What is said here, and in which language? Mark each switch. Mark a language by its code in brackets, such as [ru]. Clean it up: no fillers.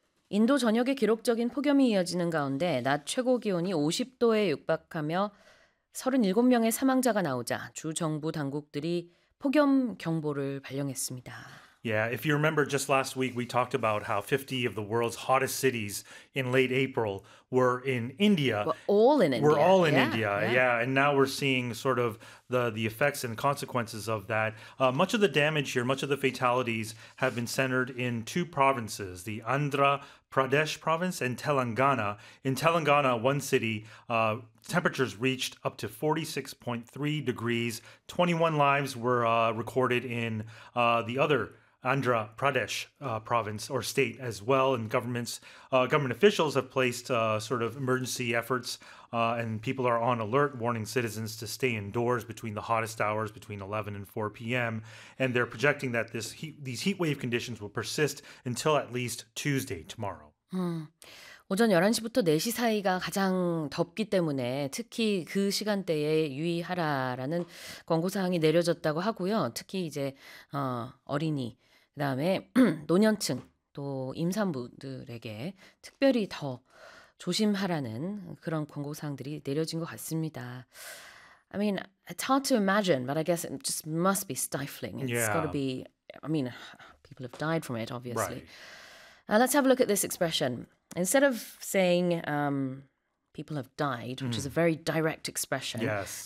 [ko] 인도 전역에 기록적인 폭염이 이어지는 가운데 낮 최고 기온이 50도에 육박하며 37명의 사망자가 나오자 주 정부 당국들이 폭염 경보를 발령했습니다. [en] Yeah, if you remember just last week, we talked about how 50 of the world's hottest cities in late April were in India. We're all in India. Yeah, and now we're seeing sort of the effects and consequences of that. Much of the damage here, much of the fatalities have been centered in two provinces, the Andhra Pradesh province and Telangana. In Telangana, one city, temperatures reached up to 46.3 degrees. 21 lives were recorded in the other Andhra Pradesh province or state as well, and government officials have placed sort of emergency efforts and people are on alert, warning citizens to stay indoors between the hottest hours between 11 and 4 p.m. And they're projecting that these heat wave conditions will persist until at least Tuesday, tomorrow. [ko] 오전 11시부터 4시 사이가 가장 덥기 때문에 특히 그 시간대에 유의하라라는 권고사항이 내려졌다고 하고요. 특히 이제 어린이, 그 다음에 노년층, 또 임산부들에게 특별히 더 조심하라는 그런 권고사항들이 내려진 것 같습니다. [en] I mean, it's hard to imagine, but I guess it just must be stifling. It's yeah. got to be, I mean, people have died from it, obviously. Right. Let's have a look at this expression. Instead of saying people have died, which is a very direct expression, yes.